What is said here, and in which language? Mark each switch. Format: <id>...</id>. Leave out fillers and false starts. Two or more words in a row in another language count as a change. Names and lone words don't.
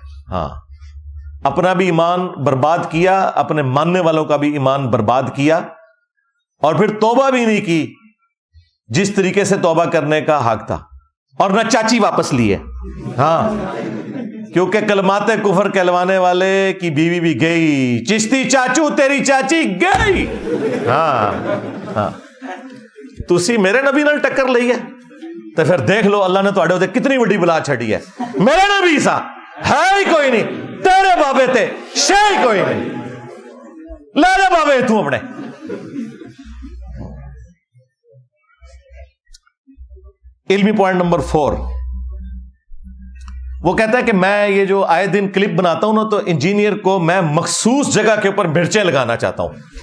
<ur>ہاں اپنا بھی ایمان برباد کیا، اپنے ماننے والوں کا بھی ایمان برباد کیا، اور پھر توبہ بھی نہیں کی جس طریقے سے توبہ کرنے کا حق تھا، اور نہ چاچی واپس لی ہے۔ ہاں کیونکہ کلمات کفر کہلوانے والے کی بیوی بھی گئی، چشتی چاچو تیری چاچی گئی۔</ur> <pa>ہاں ہاں تسی میرے نبی نال ٹکر لئی ہے تو پھر دیکھ لو اللہ نے تواڈے تے کتنی بڑی بلا چھڑی ہے۔</pa> <ur>میرے نبی سا ہے ہی کوئی نہیں،</ur> <pa>تیرے بابے تے شے ہی کوئی نہیں۔</pa> <ur>لے جا بابے تو اپنے. इल्मी</ur> <en>point number</en> <ur>4, وہ کہتا ہے کہ میں یہ جو آئے دن کلپ بناتا ہوں نا، تو انجینئر کو میں مخصوص جگہ کے اوپر مرچیں لگانا چاہتا ہوں.</ur>